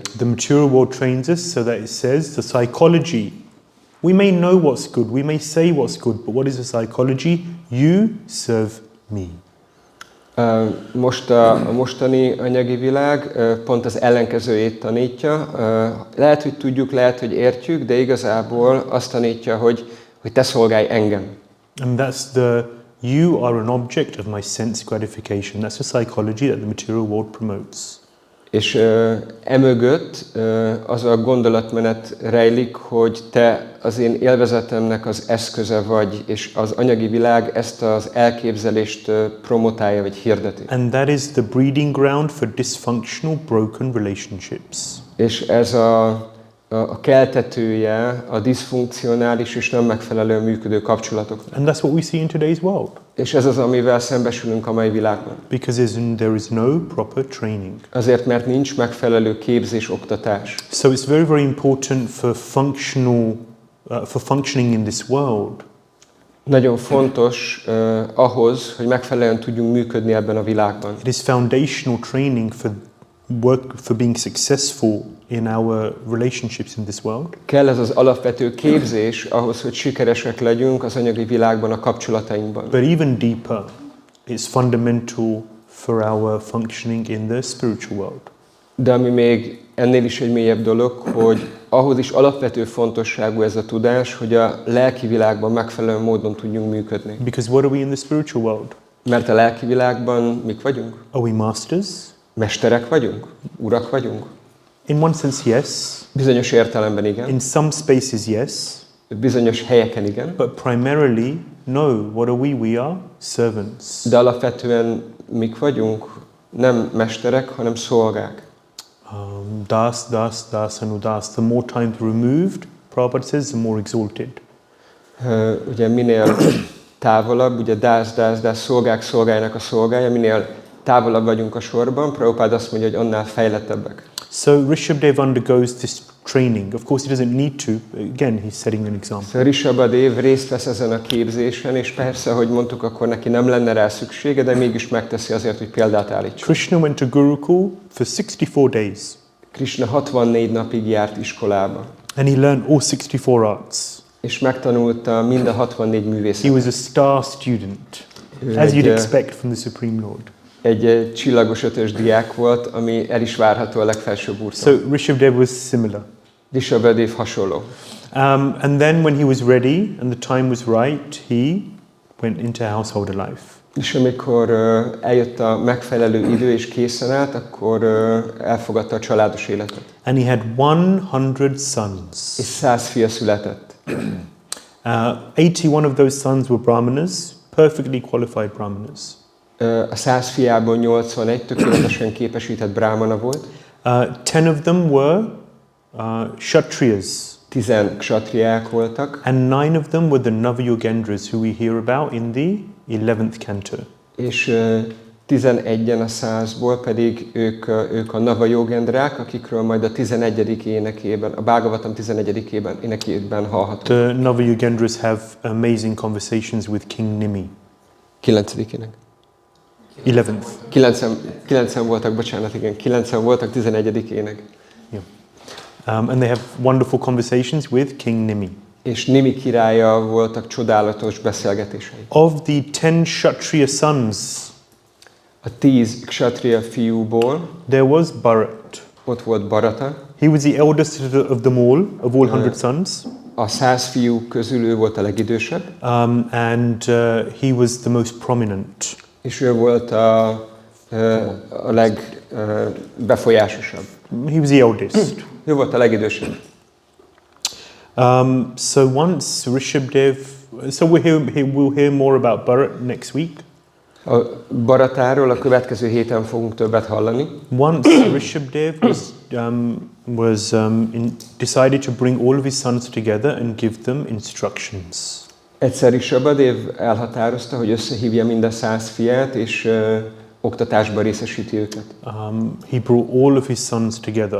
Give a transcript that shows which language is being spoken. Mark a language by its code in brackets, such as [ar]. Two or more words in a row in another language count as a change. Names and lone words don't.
[en] The material world trains us so that it says the psychology. We may know what's good, we may say what's good, but what is the psychology? You serve me. [hu] Most a mostani anyagi világ pont az ellenkezőjét tanítja. Lehet, hogy tudjuk, lehet, hogy értjük, de igazából azt tanítja, hogy te szolgálj engem. [en] And that's you are an object of my sense gratification. That's the psychology that the material world promotes. [hu] És emögött az a gondolatmenet rejlik, hogy te az én élvezetemnek az eszköze vagy, és az anyagi világ ezt az elképzelést promotálja, vagy hirdeti. [en] And that is the breeding ground for dysfunctional, broken relationships. [hu] És ez a keltetője a diszfunkcionális és nem megfelelően működő kapcsolatoknak. [en] And that's what we see in today's world. [hu] És ez az, amivel szembesülünk a mai világban. [en] Because there is no proper training. [hu] Azért, mert nincs megfelelő képzés, oktatás. [en] So it's very, very important for functioning in this world. [hu] Nagyon fontos ahhoz, hogy megfelelően tudjunk működni ebben a világban. [en] It is foundational training for being successful in our relationships in this world. [hu] Kell ez az alapvető képzés ahhoz, hogy sikeresek legyünk az anyagi világban, a kapcsolatainkban. [en] But even deeper, it's fundamental for our functioning in the spiritual world. [hu] De ami még ennél is egy mélyebb dolog, hogy ahhoz is alapvető fontosságú ez a tudás, hogy a lelki világban megfelelő módon tudjunk működni. [en] Because what are we in the spiritual world? [hu] Mert a lelki világban mik vagyunk? [en] Are we masters? [hu] Mesterek vagyunk? Urak vagyunk? [en] In one sense, yes. [hu] Bizonyos értelemben igen. [en] In some spaces, yes. [hu] Bizonyos helyeken igen. [en] But primarily, no. What are we? We are servants. [hu] De alapvetően mik vagyunk? Nem mesterek, hanem szolgák. [sa] Dāsa nu dāsa. [en] The more times removed, Prabhupada says, the more exalted. [hu] Ugye minél távolabb, ugye dāsa, szolgák szolgájának a szolgája, minél távolabb vagyunk a sorban, Prabhupada azt mondja, hogy annál fejlettebbek. [en] So Rishabhadeva undergoes this training. Of course, he doesn't need to. Again, he's setting an example. [hu] So Ṛṣabhadeva részt vesz ezen a képzésen, és persze, ahogy mondtuk, akkor neki nem lenne rá szüksége, de mégis megteszi azért, hogy példát állítson. [en] Krishna went to Gurukul for 64 days. [hu] Krishna 64 napig járt iskolába. [en] And he learned all 64 arts. [hu] És megtanulta mind a 64 művészetet. [en] He was a star student, as you'd expect from the Supreme Lord. [hu] Egy csillagos ötös diák volt, ami el is várható a legfelsőbb úrtól. [en] So Rishabhadeva was similar. [hu] Rishabhadeva hasonló. [en] And then when he was ready and the time was right, he went into householder life. [hu] És amikor eljött a megfelelő idő és készen állt, akkor elfogadta a családos életet. [en] And he had 100 sons. [hu] És 100 fia született. [en] 81 of those sons were brahmanas, perfectly qualified brahmanas. [hu] A 100 fiából 81 tökéletesen képesített brahmana volt. [en] 10 of them were kshatriyas. [hu] 10 kshatriyák voltak. [en] And 9 of them were the Navayogendras who we hear about in the 11th canto. [hu] És 11-en a 100-ból pedig ők a Navayogendrák, akikről majd a 11. énekében, a Bhagavatam 11. énekében hallhatunk. [en] The Navayogendras have amazing conversations with King Nimi. [hu] 9. ének. [en] 11th. [hu] 9-en voltak, bocsánat, igen, 9-en voltak, 11. ének. [en] Yeah. And they have wonderful conversations with King Nimi. [hu] És Nimi királlyal voltak csodálatos beszélgetései. [en] Of the 10 Kshatriya sons, [hu] a 10 kshatriya fiúból [en] there was Bharat. [hu] Ott volt Bharata. [en] He was the eldest of them all, of all 100 sons. [hu] A 100 fiú közül ő volt a legidősebb. [en] And he was the most prominent. [hu] És ő volt a legbefolyásosabb. [en] He was the eldest. [hu] Ő volt a legidősebb. [en] So once Rishabhadeva, so we'll hear more about Bharat next week. [hu] A Bharatáról a következő héten fogunk többet hallani. [en] Once Rishabhadeva decided to bring all of his sons together and give them instructions. [hu] Egyszer Rishabhadeva elhatározta, hogy összehívja mind a 100 fiát, és oktatásba részesíti őket. [en] He brought all of his sons together.